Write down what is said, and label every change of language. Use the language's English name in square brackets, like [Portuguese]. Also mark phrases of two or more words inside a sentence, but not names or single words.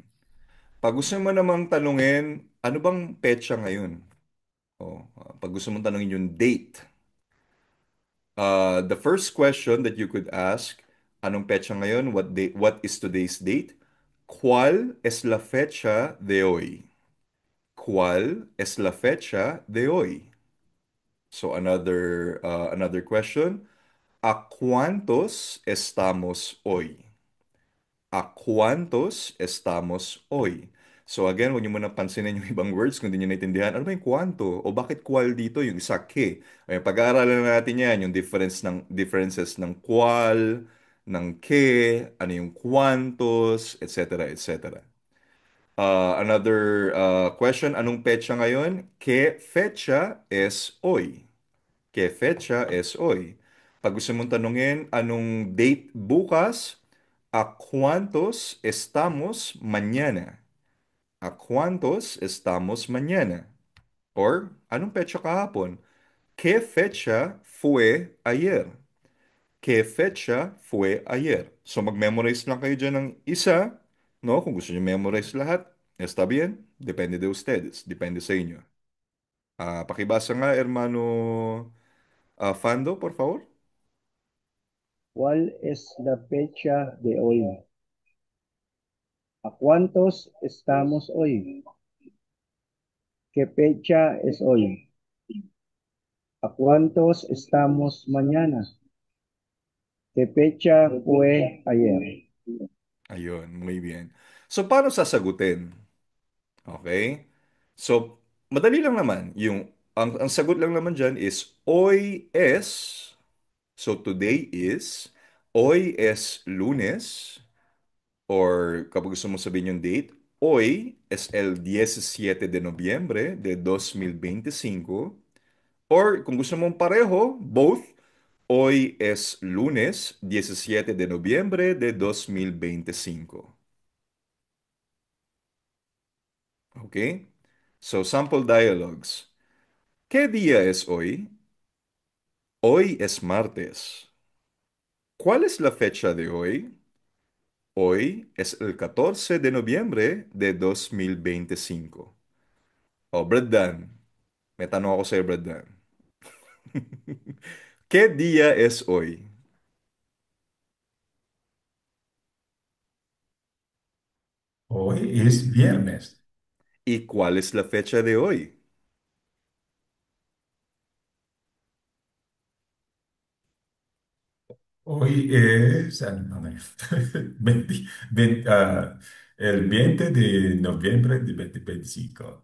[Filipino] Pag gusto mo namang tanungin, ano bang petsa ngayon? Pag gusto mong tanungin yung date, [English] the first question that you could ask, [Filipino] anong petsa ngayon? [English] What is today's date? [Spanish] ¿Cuál es la fecha de hoy? ¿Cuál es la fecha de hoy? [English] So another question. [Spanish] ¿A cuántos estamos hoy? ¿A cuántos estamos hoy? [Filipino] So again, huwag niyo muna pansinin yung ibang words kung di niyo naintindihan. Ano ba yung cuánto? O bakit qual dito? Yung isa que. Ay, pag-aaralan na natin yan, yung differences ng qual, ng que, ano yung cuántos, etc. [English] etc. Another question, [Filipino] anong petsa ngayon? [Spanish] ¿Qué fecha es hoy? ¿Qué fecha es hoy? [Filipino] Pag gusto mong tanungin, anong date bukas? [Spanish] ¿A cuántos estamos mañana? ¿A cuántos estamos mañana? [Filipino] Or, anong petsa kahapon? [Spanish] ¿Qué fecha fue ayer? ¿Qué fecha fue ayer? [Filipino] So, mag-memorize lang kayo dyan ng isa, no? Kung gusto nyo memorize lahat, [Spanish] está bien. Depende de ustedes. [Filipino] Depende sa inyo. Pakibasa nga, [Spanish] hermano Fando, por favor. ¿Cuál es la fecha de hoy? ¿A cuántos estamos hoy? ¿Qué fecha es hoy? ¿A cuántos estamos mañana? ¿Qué fecha fue ayer? Ayun, muy bien. [Filipino] So, paano sasagutin? Okay? So, madali lang naman. Ang sagot lang naman dyan is, [Spanish] hoy es, [English] so today is, [Spanish] hoy es lunes, [Filipino] or kapag gusto mo sabihin yung date, [Spanish] hoy es el 17 de noviembre de 2025, [Filipino] or kung gusto mong pareho, both, [Spanish] hoy es lunes 17 de noviembre de 2025. [Filipino] Okay? [English] So, sample dialogues. [Spanish] ¿Qué día es hoy? Hoy es martes. ¿Cuál es la fecha de hoy? Hoy es el 14 de noviembre de 2025. [Filipino] Oh, Brad Dan. May tanong ako sa'yo, Brad Dan. [Spanish] ¿Qué día es hoy? Hoy es viernes. ¿Y cuál es la fecha de hoy? Hoy es no, 20 el 20 de noviembre de 2025.